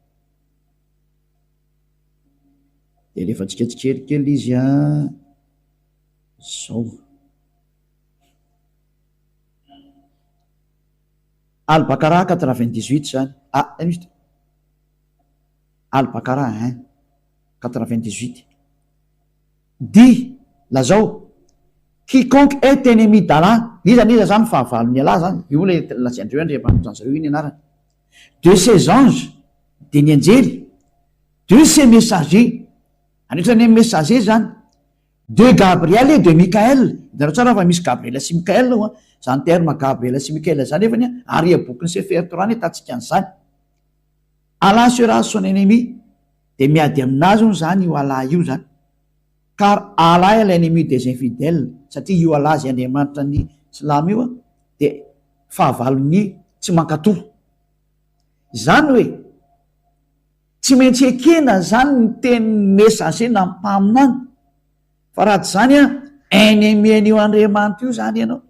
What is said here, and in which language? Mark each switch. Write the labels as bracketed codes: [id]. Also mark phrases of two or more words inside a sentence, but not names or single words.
[mg] de rehefa tsika tsikelikely izy zao albakara 98 zany juste albakara 98 [fr] dit lazao quiconque est ennemi d'Allah, [mg] niza zany fahavalony Allah zany io le latsiandreo any rehefa anotanjareo iny anarany, [fr] de ses anges, de [mg] ny anjely, [fr] de ses messagers, [mg] anisan'ny messager zany, [fr] de Gabriel et de Michael. [mg] Hitanao tsara fa misy Gabriel sy Michael zany terme Gabriel sy Michael zany efany ary boky ny sefer Torah hitantsika an'izany. [fr] Allah sera son ennemi, [mg] de miady aminazy zany io Allah io zany, [fr] car Allah est l'ennemi des infidèles. [mg] Satria io Allah zay Andriamanitra ny silamo io de fahavalony tsy mankatoro. Zany hoe tsy maintsy ekena zany ny teny messager na mpaminany, fa raha tsy zany ennemi an'io Andriamanitra io zany ianao.